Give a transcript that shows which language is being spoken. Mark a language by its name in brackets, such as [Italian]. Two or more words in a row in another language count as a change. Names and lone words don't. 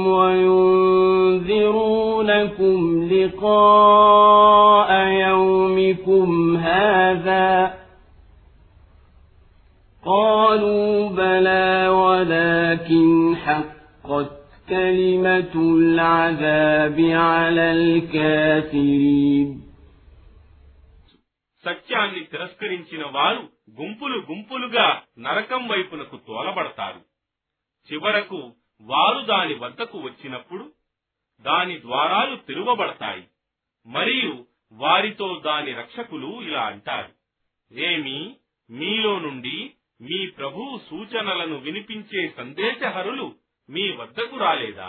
[Arabic] وَيُنذِرُونَكُمْ لِقَاءَ يَوْمِكُمْ هَذَا قَالُوا بَلَى وَلَكِنْ حَقَّتْ كَلِمَةُ الْعَذَابِ عَلَى الْكَافِرِينَ. [Telugu] సత్యాన్ని తిరస్కరించిన వారు గుంపులు గుంపులుగా నరకం వైపునకు తోలబడతారు. చివరకు వారు దాని వద్దకు వచ్చినప్పుడు దాని ద్వారాలు తెరువబడతాయి. మరియు వారితో దాని రక్షకులు ఇలా అంటారు, ఏమి మీలో నుండి మీ ప్రభువు సూచనలను వినిపించే సందేశహరులు మీ వద్దకు రాలేదా?